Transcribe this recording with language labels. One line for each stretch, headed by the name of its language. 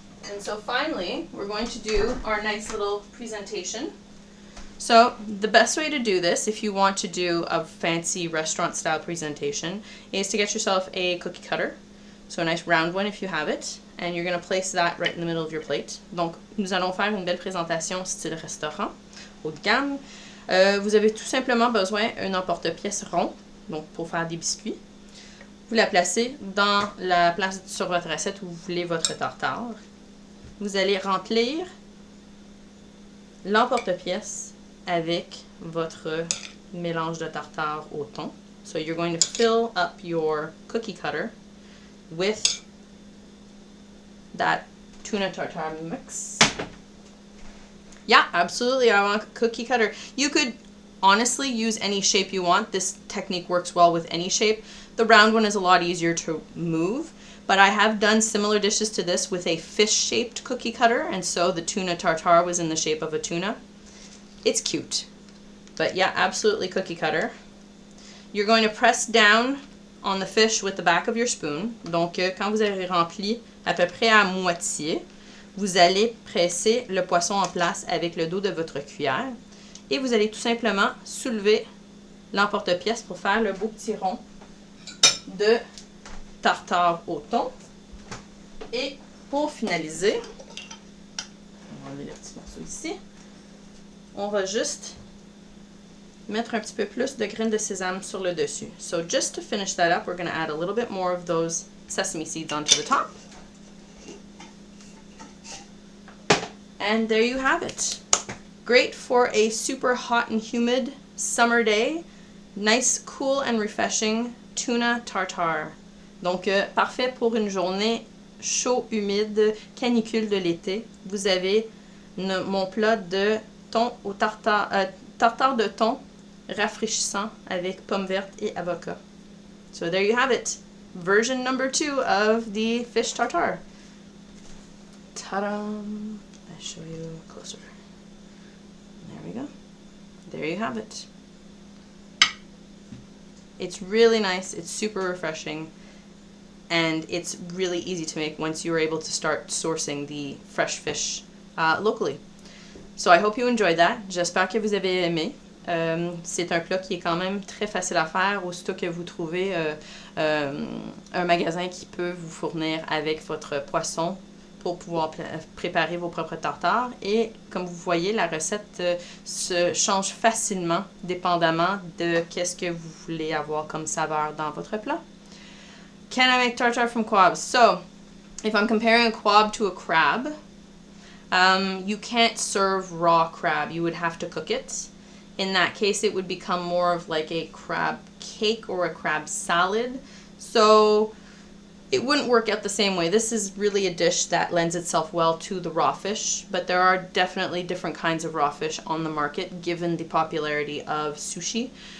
English: And so finally, we're going to do our nice little presentation. So the best way to do this, if you want to do a fancy restaurant style presentation, is to get yourself a cookie cutter. So a nice round one if you have it. And you're going to place that right in the middle of your plate.
French: Donc, nous allons faire une belle présentation style restaurant, haut de gamme. Vous avez tout simplement besoin d'un emporte-pièce rond, donc pour faire des biscuits. Vous la placez dans la place sur votre assiette où vous voulez votre tartare. Vous allez remplir l'emporte-pièce avec votre mélange de tartare au thon.
English: So you're going to fill up your cookie cutter with that tuna tartare mix. Yeah, absolutely. I want a cookie cutter. You could honestly use any shape you want. This technique works well with any shape. The round one is a lot easier to move, but I have done similar dishes to this with a fish-shaped cookie cutter, and so the tuna tartare was in the shape of a tuna. It's cute. But yeah, absolutely cookie cutter. You're going to press down on the fish with the back of your spoon.
French: Donc, quand vous avez rempli à peu près à moitié, vous allez presser le poisson en place avec le dos de votre cuillère et vous allez tout simplement soulever l'emporte-pièce pour faire le beau petit rond de tartare au thon. Et pour finaliser, on va enlever le petit morceau ici, on va juste mettre un petit peu plus de graines de sésame sur le dessus.
English: So just to finish that up, we're going to add a little bit more of those sesame seeds onto the top. And there you have it. Great for a super hot and humid summer day. Nice, cool and refreshing tuna tartare.
French: Donc, parfait pour une journée chaud, humide, canicule de l'été. Vous avez mon plat de thon au tartare de thon rafraîchissant avec pommes vertes et avocat.
English: So there you have it. Version number 2 of the fish tartare. Ta-da! I'll show you closer. There we go. There you have it. It's really nice. It's super refreshing. And it's really easy to make once you're able to start sourcing the fresh fish locally. So I hope you enjoyed that.
French: J'espère que vous avez aimé. C'est un plat qui est quand même très facile à faire, aussitôt que vous trouvez un magasin qui peut vous fournir avec votre poisson pour pouvoir préparer vos propres tartares. Et comme vous voyez, la recette se change facilement dépendamment de qu'est-ce que vous voulez avoir comme saveur dans votre plat.
English: Can I make tartare from quabs? So, if I'm comparing a quab to a crab, you can't serve raw crab. You would have to cook it. In that case, it would become more of like a crab cake or a crab salad. So it wouldn't work out the same way. This is really a dish that lends itself well to the raw fish, but there are definitely different kinds of raw fish on the market given the popularity of sushi.